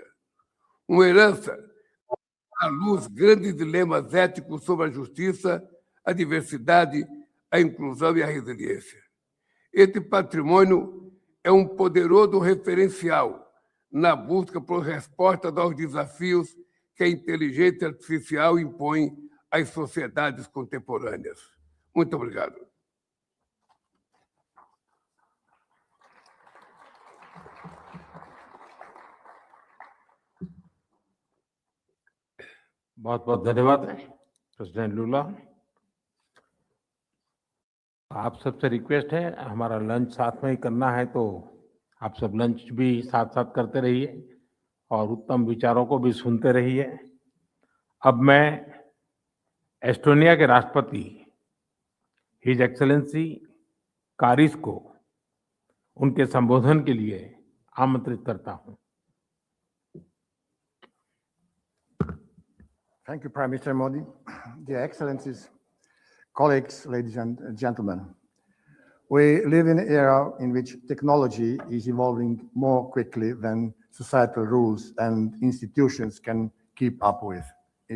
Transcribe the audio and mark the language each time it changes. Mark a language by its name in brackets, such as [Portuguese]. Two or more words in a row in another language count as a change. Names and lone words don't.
[Portuguese] Uma herança à luz grandes dilemas éticos sobre a justiça, a diversidade, a inclusão e a resiliência. Este patrimônio é um poderoso referencial na busca por respostas aos desafios que a inteligência artificial impõe às sociedades contemporâneas. Muito obrigado. [Hindi] बहुत बहुत धन्यवाद प्रेसिडेंट लूला। आप सबसे रिक्वेस्ट है, हमारा लंच साथ में ही करना है, तो आप सब लंच भी साथ साथ करते रहिए और उत्तम विचारों को भी सुनते रहिए। अब मैं एस्टोनिया के राष्ट्रपति [English] His Excellency [Hindi] कारिस को उनके संबोधन के लिए आमंत्रित करता हूं। [English] Thank you, Prime Minister Modi. Dear Excellencies, colleagues, ladies and gentlemen, we live in an era in which technology is evolving more quickly than societal rules and institutions can keep up with it.